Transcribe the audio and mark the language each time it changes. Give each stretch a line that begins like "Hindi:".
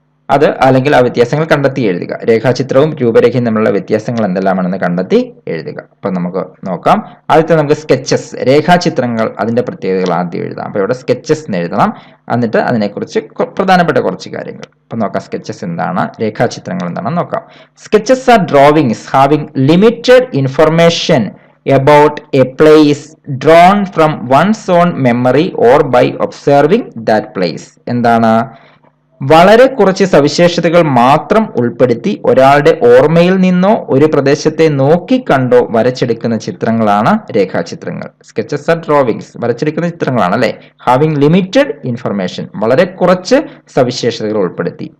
Malayalam: അത് അല്ലെങ്കിൽ ആ വ്യത്യാസങ്ങൾ കണ്ടെത്തി എഴുതുക. രേഖാചിത്രവും രൂപരേഖയും തമ്മിലുള്ള വ്യത്യാസങ്ങൾ എന്തെല്ലാമാണെന്ന് കണ്ടെത്തി എഴുതുക. അപ്പൊ നമുക്ക് നോക്കാം. ആദ്യത്തെ നമുക്ക് സ്കെച്ചസ്, രേഖാചിത്രങ്ങൾ, അതിന്റെ പ്രത്യേകതകൾ ആദ്യം എഴുതാം. അപ്പൊ ഇവിടെ സ്കെച്ചസ് എന്ന് എഴുതണം. എന്നിട്ട് അതിനെക്കുറിച്ച് പ്രധാനപ്പെട്ട കുറച്ച് കാര്യങ്ങൾ അപ്പൊ നോക്കാം. സ്കെച്ചസ് എന്താണ്, രേഖാചിത്രങ്ങൾ എന്താണെന്ന് നോക്കാം.
English: Sketches are drawings having limited information about a place drawn from one's own memory or by observing that place.
Malayalam: എന്താണ്? വളരെ കുറച്ച് സവിശേഷതകൾ മാത്രം ഉൾപ്പെടുത്തി ഒരാളുടെ ഓർമ്മയിൽ നിന്നോ ഒരു പ്രദേശത്തെ നോക്കിക്കണ്ടോ വരച്ചെടുക്കുന്ന ചിത്രങ്ങളാണ് രേഖാചിത്രങ്ങൾ.
English: sketches are drawings,
Malayalam: വരച്ചെടുക്കുന്ന ചിത്രങ്ങളാണ് അല്ലെ.
English: having limited information,
Malayalam: വളരെ കുറച്ച് സവിശേഷതകൾ ഉൾപ്പെടുത്തി.